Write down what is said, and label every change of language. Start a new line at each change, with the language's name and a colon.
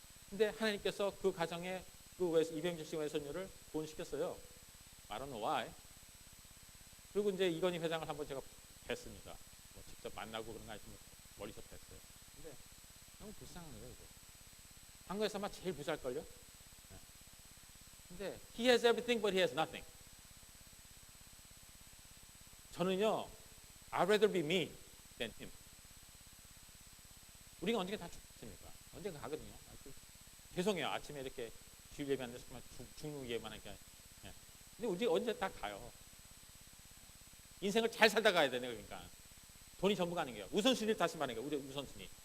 Korean: 근데 하나님께서 그 가정에 그 이병철 외손녀를 구원시켰어요.
English: I don't know why.
Korean: 그리고 이제 이건희 회장을 한번 제가 뵀습니다. 뭐 직접 만나고 그런 거 아니지만 멀리서 뵀어요. 근데 너무 불쌍한 거예요. 이거. 한국에서 아마 제일 부자일걸요? 네.
English: 근데 he has everything but he has nothing. 저는요, I'd rather be me than him.
Korean: 우리가 언젠가 다 죽습니까? 언젠가 가거든요. 죄송해요. 아침에 이렇게 주일 예배 안 돼서 죽는 예만 하니까. 네. 근데 우리 언제 다 가요. 인생을 잘 살다 가야 되네, 그러니까. 돈이 전부가 아닌 거예요. 우선순위를 다시 말하는 거예요. 우리 우선순위.